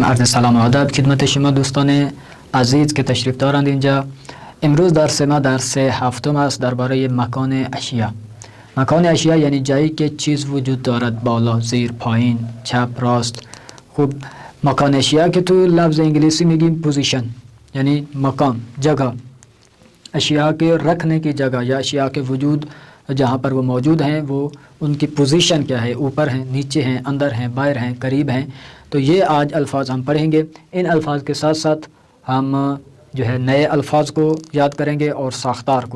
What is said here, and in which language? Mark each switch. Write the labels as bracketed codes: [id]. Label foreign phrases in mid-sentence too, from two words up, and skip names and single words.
[fa] عرض سلام و ادب خدمت شما دوستان عزیز که تشریف دارند اینجا. امروز درس ما درس هفتم است درباره مکان اشیا. مکان اشیا یعنی جایی که چیز وجود دارد، بالا، زیر، پایین، چپ، راست. خوب، مکان اشیا که تو لفظ انگلیسی میگیم پوزیشن، یعنی مکان، [ur] جگہ. اشیاء کے رکھنے کی جگہ یا اشیاء کے وجود جہاں پر وہ موجود ہیں وہ ان کی پوزیشن کیا ہے، اوپر ہیں، نیچے ہیں، اندر ہیں، باہر ہیں، قریب ہیں. تو یہ آج الفاظ ہم پڑھیں گے. ان الفاظ کے ساتھ ساتھ ہم جو ہے نئے الفاظ کو یاد کریں گے اور ساختار کو.